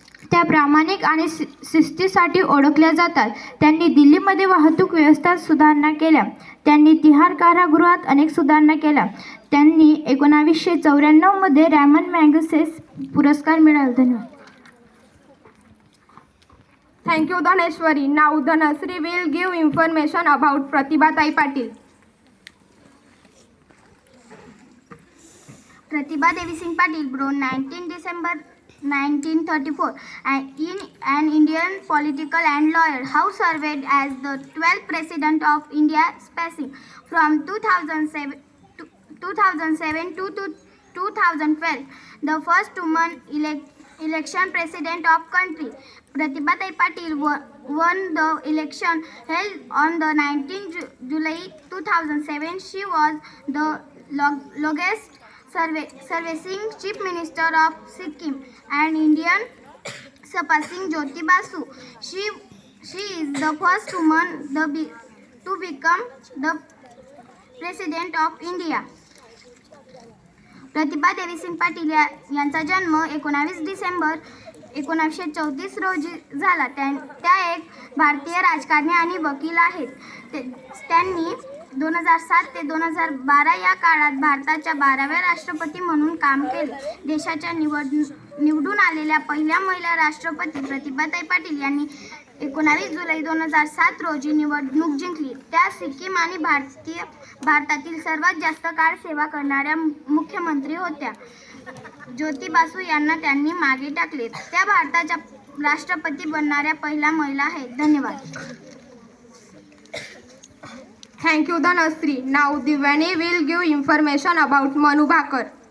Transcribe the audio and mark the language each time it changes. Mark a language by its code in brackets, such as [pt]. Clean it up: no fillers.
[mr] त्या प्रामाणिक आणि शिस्तीसाठी ओळखल्या जातात. त्यांनी दिल्लीमध्ये वाहतूक व्यवस्थेत सुधारणा केल्या. त्यांनी तिहार कारागृहात अनेक सुधारणा केल्या. त्यांनी 1994 मध्ये रॅमन मॅगसेस पुरस्कार मिळाला. धन्यवाद. [en] Thank you, Dhaneshwari. Now, Dhanasri will give information about Pratibha Patil. Pratibha Devi Singh Patil, born 19 December 1934, an Indian political and lawyer, who served as the 12th President of India, spacing from 2007 to 2012, the first woman election president of country. Pratibha Patil won the election held on the 19th July 2007. She was the longest serving Chief Minister of Sikkim and Indian surpassing Jyoti Basu. She is the first woman to become the President of India. [mr] Pratibha Devi Singh Patil यांचा जन्म 19 डिसेंबर 1934 रोजी झाला. त्या एक भारतीय राजकारणी आणि वकील आहेत. त्यांनी 2007 ते 2012 या काळात भारताच्या 12व्या राष्ट्रपती म्हणून काम केले. देशाच्या निवडून आलेल्या पहिल्या महिला राष्ट्रपती प्रतिभाताई पाटील यांनी 19 जुलै 2007 रोजी निवडणूक जिंकली. त्या सिक्कीम आणि भारतातील सर्वात जास्त काळ सेवा करणाऱ्या मुख्यमंत्री होत्या. ज्योती बासू यांना त्यांनी मागे टाकले. त्या भारताच्या राष्ट्रपती बनणाऱ्या पहिल्या महिला आहेत. धन्यवाद. [en] Thank you, Dhanasri. Now, Divani will give information about Manu Bhakar.